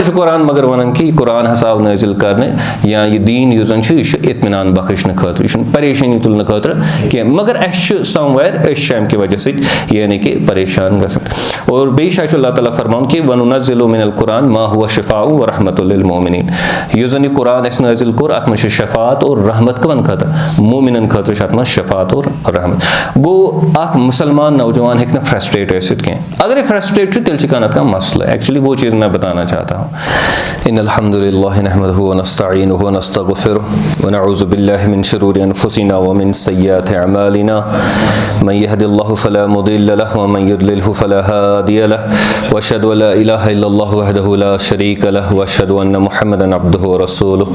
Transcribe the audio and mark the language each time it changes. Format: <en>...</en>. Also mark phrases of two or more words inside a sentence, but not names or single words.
<ks>कुरान मगर वन कि कुरान हसा आव नाजिल करने या यह दीन यह इत्मीनान बख्शने खतर यह परेशानी तुलने खतर कह मगर समवेयर अमि वजह से यानी कि परेशान गसान। और बेश अल्लाह ताला फरमान कि</ks> <ar>وننزل من القرآن ما هو شفاء ورحمة للمؤمنين.</ar> <ks>यह जन कुरान अस नाजिल कोर अत मज शफात और रहमत कमन खतर मोमिनन खतर अत मज शफात और रहमत। गो अख मुसलमान नौजवान हेक फ्रस्ट्रेट कह अगर फ्रस्ट्रेट तेल कह मसला एक्चुअली</ks> <hi>वो चीज़ मैं बताना चाहता हूँ।</hi> <ar>إن الحمد لله نحمده ونستعينه ونستغفره ونعوذ بالله من شرور أنفسنا ومن سيئات أعمالنا من يهده الله فلا مضل له ومن يضلل فلا هادي له وأشهد أن لا إله إلا الله وحده لا شريك له وأشهد أن محمدا عبده ورسوله.</ar>